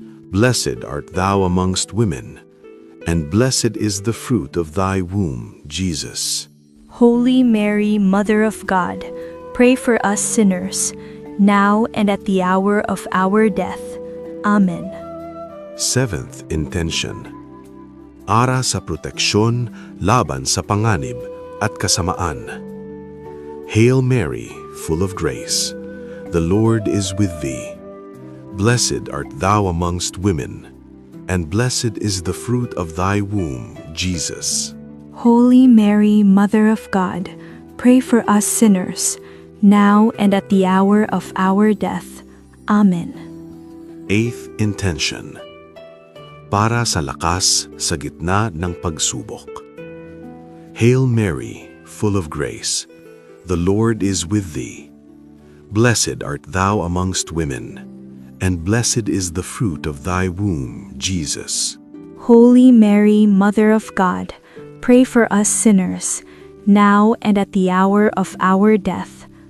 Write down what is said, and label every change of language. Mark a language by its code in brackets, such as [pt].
[en] Blessed art thou amongst women, and blessed is the fruit of thy womb, Jesus. Holy Mary, Mother of God, pray for us sinners, now and at the hour of our death. Amen. Seventh intention. [tl] Para sa proteksyon laban sa panganib at kasamaan. [en] Hail Mary, full of grace, the Lord is with thee. Blessed art thou amongst women, and blessed is the fruit of thy womb, Jesus. Holy Mary, Mother of God, pray for us sinners, now and at the hour of our death. Amen. Eighth intention. [tl] Para sa lakas sa gitna ng pagsubok. [en] Hail Mary, full of grace, the Lord is with thee. Blessed art thou amongst women, and blessed is the fruit of thy womb, Jesus. Holy Mary, Mother of God, pray for us sinners, now and at the hour of our death.